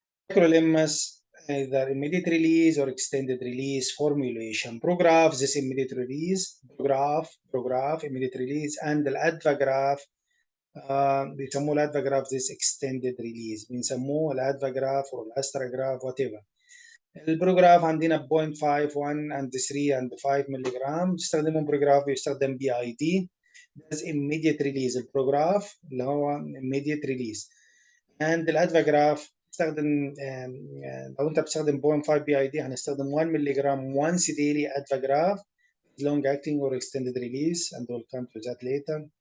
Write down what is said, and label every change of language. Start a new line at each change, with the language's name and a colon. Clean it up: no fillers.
English: Tacrolimus, either immediate release or extended release formulation. Prograf, this immediate release, prograf, immediate release, and الادفاجراف
Arabic: بيسموه الادفاجراف
English: this extended release
Arabic: بنسموه الادفاجراف
English: or الاستراجراف whatever.
Arabic: البروجراف عندنا 0.5 1 and 3 and 5 مللي جرام. بيستخدموا بروجراف بيستخدم BID.
English: ده immediate release.
Arabic: البروجراف اللي هو immediate release.
English: and
Arabic: الادفاجراف تستخدم لو انت بتستخدم 0.5 BID هنستخدم 1 مللي جرام
English: once daily advagraph long acting or extended release, and we'll come to that later.